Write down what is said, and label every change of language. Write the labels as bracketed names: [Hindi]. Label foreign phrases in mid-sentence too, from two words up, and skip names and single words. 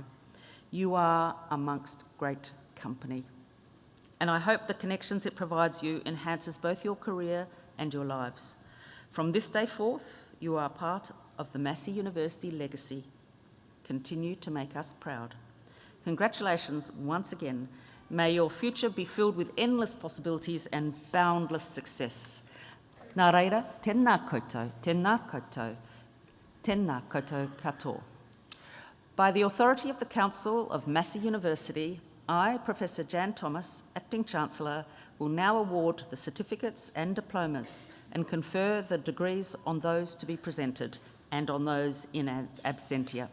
[English] You are amongst great company, and I hope the connections it provides you enhances both your career and your lives. From this day forth, you are part of the Massey University legacy. Continue to make us proud. Congratulations once again. May your future be filled with endless possibilities and boundless success. [Māori] Nā reira, tēnā koutou, tēnā koutou, tēnā koutou katoa. [English] By the authority of the Council of Massey University, I, Professor Jan Thomas, Acting Chancellor, will now award the certificates and diplomas and confer the degrees on those to be presented and on those in absentia.